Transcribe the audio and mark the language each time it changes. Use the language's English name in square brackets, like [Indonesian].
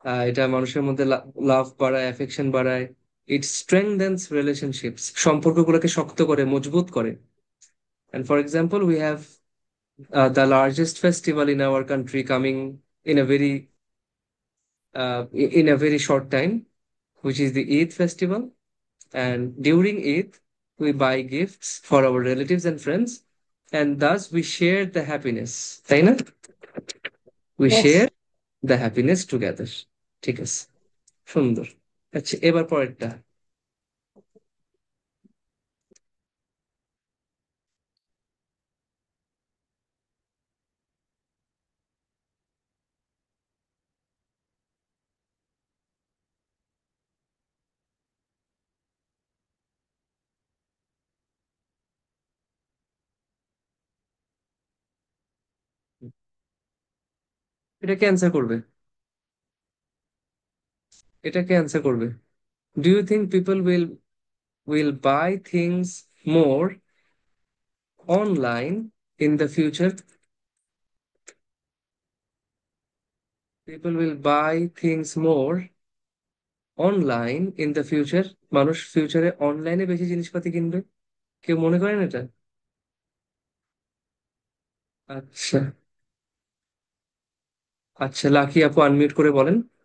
[Bangla] এটা মানুষের মধ্যে লাভ বাড়ায়, অ্যাফেকশন বাড়ায়। [English] it strengthens relationships, [Bangla] সম্পর্কগুলোকে শক্ত করে, মজবুত করে। [English] And for example, we have the largest festival in our country coming in a very in a very short time, which is the Eid festival. And during Eid, we buy gifts for our relatives and friends, and thus we share the happiness, [Bangla] তাই না? [English] We Yes. share the happiness together. [Bangla] ঠিক আছে, সুন্দর। আচ্ছা, এবার পরেরটা। এটা কে answer করবে? এটা কে অ্যান্সার করবে? [English] Do you think people will buy things more online in the future? People will buy things more online in the future? [Bangla] মানুষ ফিউচারে অনলাইনে বেশি জিনিসপাতি কিনবে, কেউ মনে করেন এটা? আচ্ছা, আচ্ছা, লাকি আপু আনমিউট করে বলেন।